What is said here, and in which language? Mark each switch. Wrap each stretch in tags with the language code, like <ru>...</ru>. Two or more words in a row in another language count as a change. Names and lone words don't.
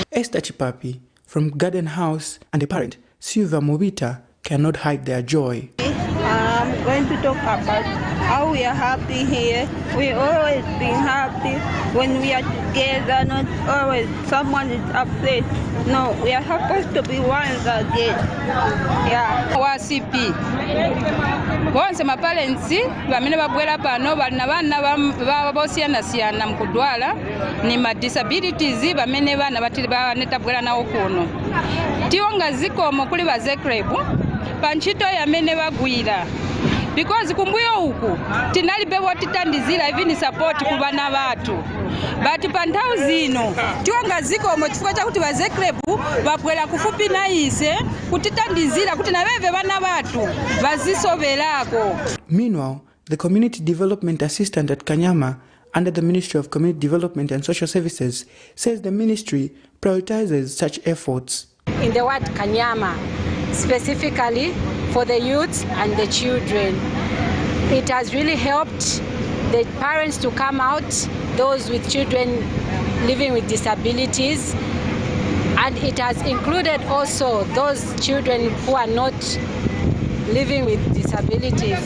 <en>Esther Chipapi from Garden House and a parent, Silva Mobita, cannot hide their joy. I'm going to talk about how we are happy here. We always been happy when we are together, not always someone is upset. No, we are supposed to be ones again. Yeah.</en> <ny>KWACHA bonse ma parents bamene babwera pano balina bana bosiyanasiyana mu kudwala ni ma disabilities bamene bana banetabwera nawo kuno tionga zikomo kuli bazekrebu panchito yamene bagwira because kumbuyo uku tinalibe wotitandizira</ny> <en>even support</en> <ny>ku bana batu but pantau zino tionga zikomo chifukwa chakuti bazekrebu babwera kufupi na ise kutitandizira kuti nabeve bana batu bazisoberako.</ny> <en>Meanwhile, the Community Development Assistant at Kanyama under the Ministry of Community Development and Social Services says the ministry prioritizes such efforts. In the word Kanyama, specifically for the youth and the children, it has really helped the parents to come out, those with children living with disabilities, and it has included also those children who are not living with disabilities.</en>